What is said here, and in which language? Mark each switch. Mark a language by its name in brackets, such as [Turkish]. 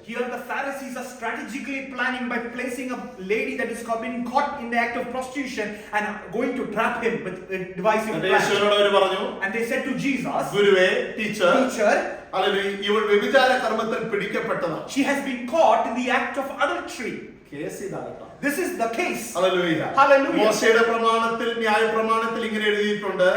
[English] Here the Pharisees are strategically planning by placing a lady that is been caught in the act of prostitution and going to trap him with a divisive plan. [Malayalam] യേശുവിനോട് അവർ പറഞ്ഞു, [English] And they said to Jesus, [Malayalam] ഗുരുവേ, teacher, [English] Teacher, [Malayalam] hallelujah, ഇവൾ വ്യഭിചാര കർമ്മത്തിൽ പിടിക്കപ്പെട്ടതാണ്. [English] she has been caught in the act of adultery. [Malayalam] Case ഇതാകട്ടെ. [English] This is the case. [Malayalam] Hallelujah. [English] Hallelujah. [Malayalam] മോശയുടെ പ്രമാണത്തിൽ, ന്യായ പ്രമാണത്തിൽ ഇങ്ങനെ എഴുതിയിട്ടുണ്ട്.